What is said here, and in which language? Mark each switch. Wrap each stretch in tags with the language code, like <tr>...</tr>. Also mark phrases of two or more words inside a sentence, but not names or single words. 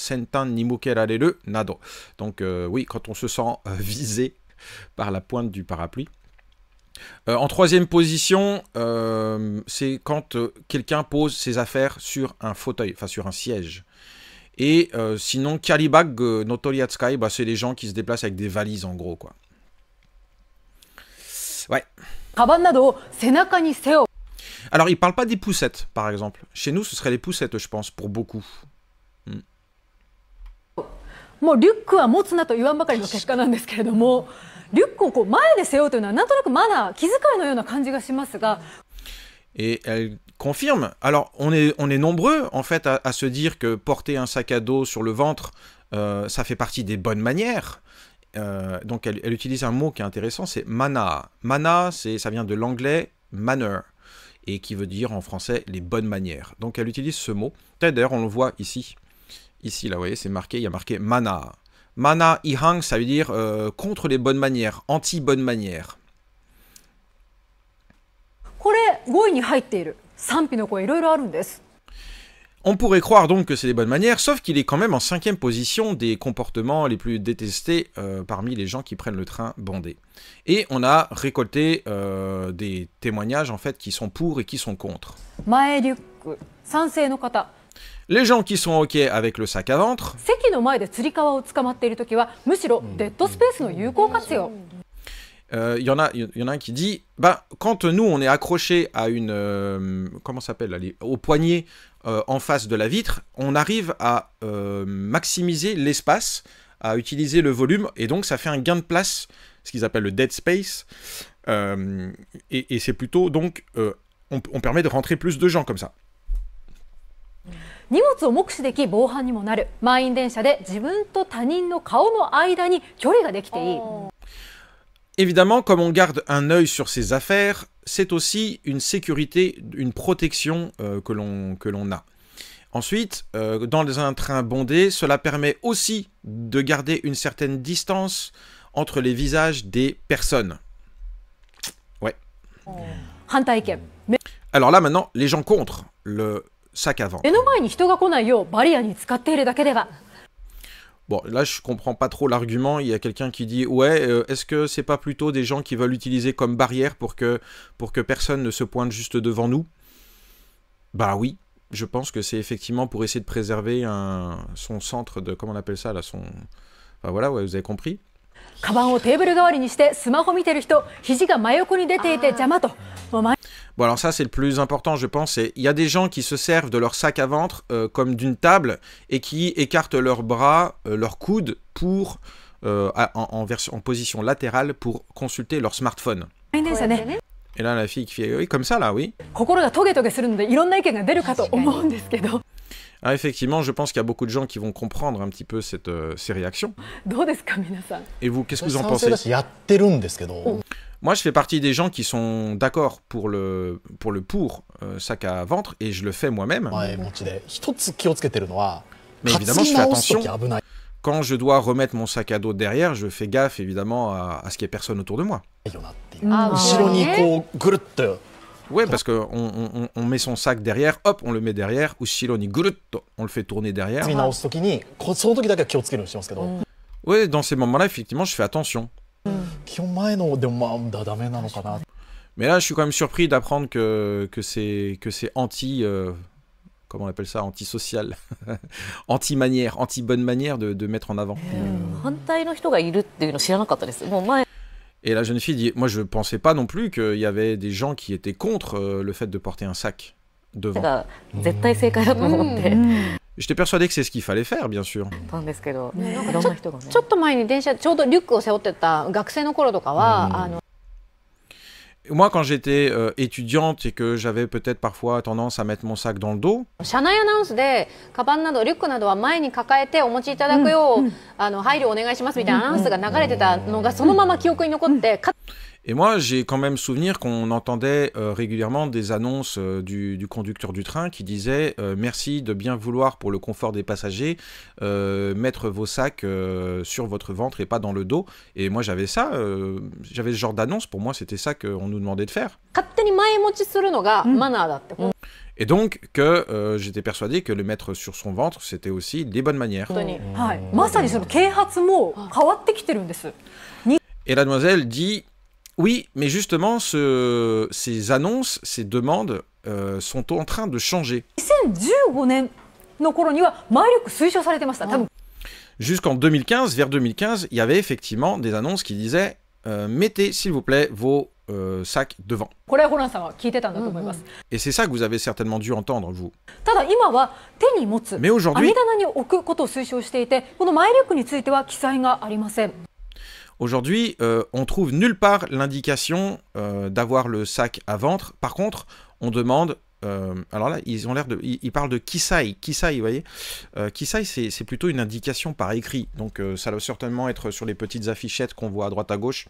<ja>先端に向けられる など.</ja> <fr>Donc, oui, quand on se sent visé par la pointe du parapluie. En troisième position, c'est quand quelqu'un pose ses affaires sur un fauteuil, enfin sur un siège. Et sinon,</fr> <ja>キャリーバッグ の 取り扱い,</ja> <fr>bah, c'est les gens qui se déplacent avec des valises en gros, quoi. Ouais. Alors, il parle pas des poussettes, par exemple. Chez nous, ce serait les poussettes, je pense, pour beaucoup.</fr> <ja>もうリュックは持つなと言わんばかりの結果なんですけれども、リュックをこう前で背負うというのはなんとなくマナー、気遣いのような感じがしますが。</ja> <fr>Et elle confirme. Alors, on est nombreux, en fait, à se dire que porter un sac à dos sur le ventre, ça fait partie des bonnes manières. Donc, elle utilise un mot qui est intéressant, c'est mana. Mana, ça vient de l'anglais manner, et qui veut dire en français les bonnes manières. Donc, elle utilise ce mot. D'ailleurs, on le voit ici. Ici, là, vous voyez, c'est marqué, il y a marqué mana.</fr> <ja>マナー 違反,</ja> <fr>ça veut dire contre les bonnes manières, anti-bonnes manières.</fr> <ja>これ5位に入っている賛否の声いろいろあるんです。</ja> <fr>On pourrait croire donc que c'est des bonnes manières, sauf qu'il est quand même en cinquième position des comportements les plus détestés parmi les gens qui prennent le train bondé. Et on a récolté des témoignages en fait qui sont pour et qui sont contre.</fr> <ja>前リュック、賛成の方。</ja> <fr>Les gens qui sont OK avec le sac à ventre.</fr> <ja>席の前でつり革を捕まっているときはむしろデッドスペースの有効活用。</ja> <fr>Il y en a un qui dit, bah, quand nous on est accroché à une, comment s'appelle, au poignet en face de la vitre, on arrive à maximiser l'espace, à utiliser le volume, et donc ça fait un gain de place, ce qu'ils appellent le</fr> <en>dead space,</en> <fr>et c'est plutôt donc, on permet de rentrer plus de gens comme ça.</fr> <ja>荷物を目視でき防犯にもなる。満員電車で自分と他人の顔の間に距離ができていい。</ja> <fr>Évidemment, comme on garde un œil sur ses affaires, c'est aussi une sécurité, une protection que l'on a. Ensuite, dans un train bondé, cela permet aussi de garder une certaine distance entre les visages des personnes. Ouais.</fr> <ja>反対意見。</ja> <fr>Alors là, maintenant, les gens contre le sac à ventre.</fr> <ja>目の前に人が来ないようバリアに使っているだけでは。</ja> <fr>Bon, là, je comprends pas trop l'argument. Il y a quelqu'un qui dit, ouais, est-ce que c'est pas plutôt des gens qui veulent l'utiliser comme barrière pour que personne ne se pointe juste devant nous? Bah oui, je pense que c'est effectivement pour essayer de préserver son centre de, comment on appelle ça là, son... Enfin voilà, ouais, vous avez compris.</fr> <ja>カバンをテーブル代わりにしてスマホ見てる人、肘が真横に出ていて邪魔と。</ja> <fr>Bon alors ça c'est le plus important je pense, il y a des gens qui se servent de leur sac à ventre comme d'une table et qui écartent leurs bras, leurs coudes pour, en position latérale pour consulter leur smartphone. Et là la fille qui fait oui comme ça là, oui.</fr> <ja>心がトゲトゲするのでいろんな意見が出るかと思うんですけど。</ja> <fr>Ah, effectivement, je pense qu'il y a beaucoup de gens qui vont comprendre un petit peu ces réactions.</fr> <ja>どうですか皆さん。</ja> <fr>Et vous, qu'est-ce que vous en pensez? Moi, je fais partie des gens qui sont d'accord pour le sac à ventre et je le fais moi-même. Mais évidemment, je fais attention. Quand je dois remettre mon sac à dos derrière, je fais gaffe évidemment à ce qu'il n'y ait personne autour de moi. Ouais, parce qu'on met son sac derrière, hop, on le met derrière, ou</fr> <ja>後ろ に ぐるっと,</ja> <fr>on le fait tourner derrière.</fr> <ja>次直す時にその時だけは気をつけるようにしてますけど、</ja> <fr>Ouais, dans ces moments-là, effectivement, je fais attention.</fr> <ja>基本前のでもまあダメなのかな。</ja> <fr>Mais là, je suis quand même surpris d'apprendre que c'est anti... comment on appelle ça? Antisocial. Anti-manière, anti-bonne manière de mettre en avant.</fr> <ja>反対の人がいるっていうの知らなかったです。もう前</ja> <fr>Et la jeune fille dit, moi je pensais pas non plus qu'il y avait des gens qui étaient contre le fait de porter un sac devant.</fr> <ja>が絶対正解だと思って</ja> <fr>J'étais persuadé que c'est ce qu'il fallait faire, bien sûr.</fr> <ja>たんですけど、いろんな人がね。ちょっと前に電車ちょうどリュックを背負ってた学生の頃とかは、</ja> <fr>Moi, quand j'étais étudiante et que j'avais peut-être parfois tendance à mettre mon sac dans le dos,</fr> <ja>車内アナウンスでカバンなどリュックなどは前に抱えてお持ちいただくよう、配慮お願いしますみたいなアナウンスが流れてたのがそのまま記憶に残って、</ja> <fr>et moi j'ai quand même souvenir qu'on entendait régulièrement des annonces du conducteur du train qui disait merci de bien vouloir pour le confort des passagers mettre vos sacs sur votre ventre et pas dans le dos. Et moi j'avais ça, j'avais ce genre d'annonce, pour moi c'était ça qu'on nous demandait de faire.</fr> <ja>勝手に前持ちするのがマナーだって。</ja> <fr>Et donc que j'étais persuadé que le mettre sur son ventre c'était aussi des bonnes manières.</fr> <ja>本当に、はい、まさにその啓発も変わってきてるんです。</ja> <fr>Et la demoiselle dit oui, mais justement ces annonces, ces demandes sont en train de changer.</fr> <ja>2015 年の頃には前リュック推奨されてました。多分</ja> <fr>Jusqu'en 2015, vers 2015, il y avait effectivement des annonces qui disaient mettez s'il vous plaît vos sacs devant.</fr> <ja>これはホランさんは聞いてたんだと思います。</ja> <fr>Et c'est ça que vous avez certainement dû entendre, vous.</fr> <ja>ただ今は手に持つ</ja> <fr>Mais aujourd'hui-</fr> <ja>網棚に置くことを推奨していて、この前リュックについては記載がありません。</ja> <fr>Aujourd'hui, on trouve nulle part l'indication d'avoir le sac à ventre. Par contre, on demande... alors là, ils ont l'air de... Ils parlent de kisai. Kisai, vous voyez Kisai, c'est plutôt une indication par écrit. Donc ça doit certainement être sur les petites affichettes qu'on voit à droite à gauche.</fr>